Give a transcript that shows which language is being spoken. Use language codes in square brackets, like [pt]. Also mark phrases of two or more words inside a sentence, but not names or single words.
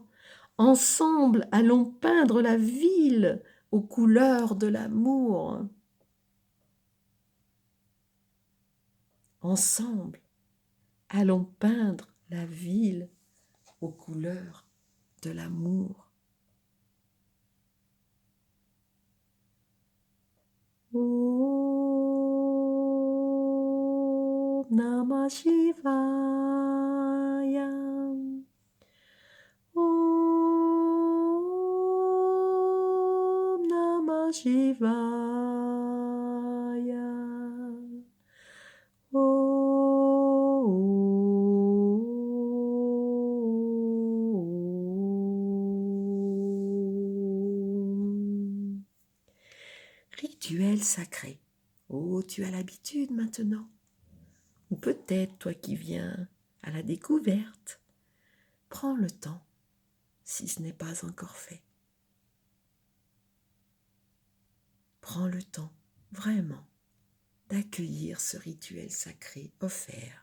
[fr] Ensemble, allons peindre la ville aux couleurs de l'amour. Ensemble, allons peindre la ville aux couleurs de l'amour. Oh. [sa] नमः शिवाय ॐ नमः शिवाय. Om. [fr] Rituel sacré. Oh, tu as l'habitude maintenant. Ou peut-être toi qui viens à la découverte. Prends le temps, si ce n'est pas encore fait. Prends le temps, vraiment, d'accueillir ce rituel sacré offert.